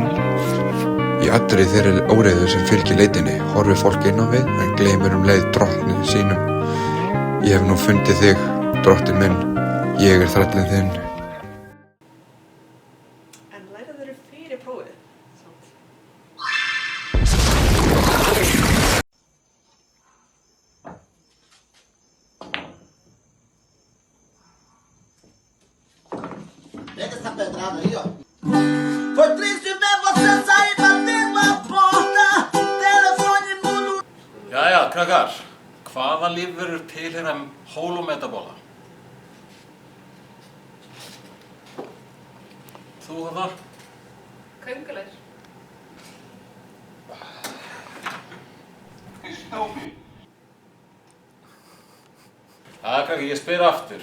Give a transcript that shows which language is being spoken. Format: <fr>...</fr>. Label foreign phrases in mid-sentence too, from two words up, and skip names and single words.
<is>Í allri þeirri óreiðu sem fylgir leitinni horfir fólk inn á við en gleymir leið drottni sínum. Ég hef nú fundið þig, drottinn minn. Ég er þrællinn þinn. En læraðu fyrir prófið, samt.</is> <pt>Pega essa pedrada aí, ó. Foi triste ver você sair batendo a porta. Telefone mudo.</pt> <is>Jæja, krakkar. Hvaða lífverur tilheyra holometabóla? Þú þarna? Köngulær. Krakki, ég spyr aftur.</is>